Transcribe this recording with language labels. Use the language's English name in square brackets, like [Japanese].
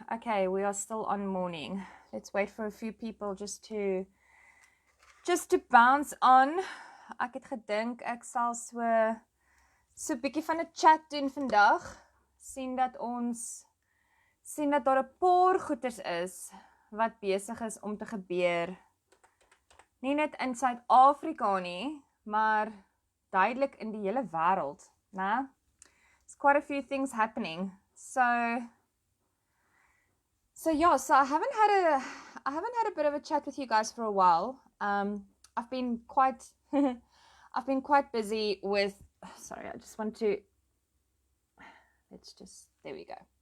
[English] Okay, we are still on morning. Let's wait for a few people just to bounce on. [Afrikaans] Ek het gedink ek sal so 'n bietjie van 'n chat doen vandag. Sien dat daar 'n paar goeters is wat besig is om te gebeur. Nie net in Suid-Afrika nie, maar duidelik in die hele wêreld, né? [English] There's quite a few things happening. So I haven't had a bit of a chat with you guys for a while. I've been quite busy with, sorry, I just want to, there we go.